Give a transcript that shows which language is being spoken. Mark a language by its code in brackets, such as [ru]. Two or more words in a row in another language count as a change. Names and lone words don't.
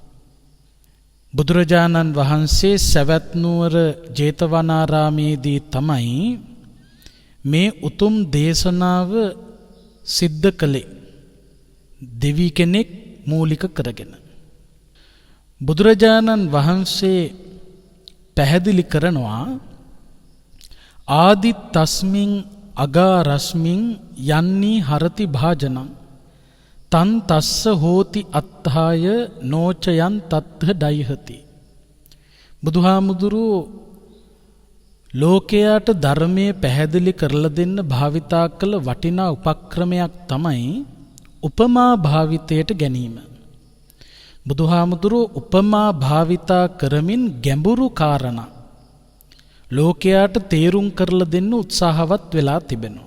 [si] බුදුරජාණන් වහන්සේ සවැත් නුවර ජේතවනාරාමේදී තමයි මේ උතුම් දේශනාව සිද්ධ කළේ. දෙවි කෙනෙක් මූලික කරගෙන බුදුරජාණන් වහන්සේ පැහැදිලි කරනවා [pi] ආදිත්තස්මින් අගාරස්මින් යන්නී හරති භාජනං තන් තස්ස හෝති අත්ථාය නෝචයන් තත්ථ ඩයිහති. [si] බුදුහාමුදුරුවෝ ලෝකයාට ධර්මයේ පැහැදිලි කරලා දෙන්න භාවිතා කළ වටිනා උපක්‍රමයක් තමයි උපමා භාවිතයට ගැනීම. බුදුහාමුදුරුවෝ උපමා භාවිතා කරමින් ගැඹුරු කාරණා ලෝකයාට තේරුම් කරලා දෙන්න උත්සාහවත් වෙලා තිබෙනවා.